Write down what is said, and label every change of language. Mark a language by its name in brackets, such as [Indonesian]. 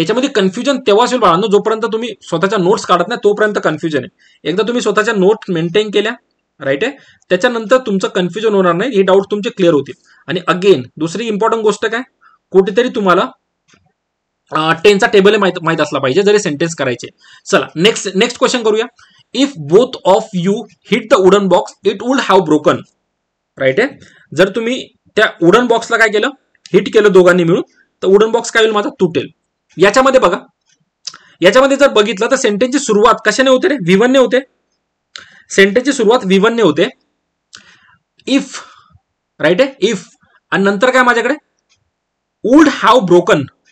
[Marathi] याच्यामध्ये कन्फ्युजन तेव्हाच होईल बाळांनो जोपर्यंत तुम्ही स्वतःच्या नोट्स काढत नाही तोपर्यंत कन्फ्युजन आहे. एकदा तुम्ही स्वतःच्या नोट्स मेंटेन केल्या, राईट आहे, त्याच्यानंतर तुमचं कन्फ्युजन होणार नाही, हे डाऊट तुमचे क्लिअर होतील. आणि अगेन दुसरी इम्पॉर्टंट गोष्ट काय, कुठेतरी तुम्हाला टेनचा टेबल माहित असला पाहिजे जरी सेंटेन्स करायचे. चला नेक्स्ट क्वेश्चन करूया. [English] If both of you hit the wooden box it would have broken. [Marathi] Right आहे. जर तुम्ही त्या वुडन बॉक्सला काय केलं, हिट केलं दोघांनी मिळून, तर वुडन बॉक्स काय होईल माझा, तुटेल. याच्यामध्ये बघा, याच्यामध्ये जर बघितलं तर सेंटेन्सची सुरुवात कशाने होते रे, V1 ने होते. सेंटेन्सची सुरुवात V1 ने होते. इफ, राईट आहे, इफ, आणि नंतर काय माझ्याकडे वुड हॅव ब्रोकन.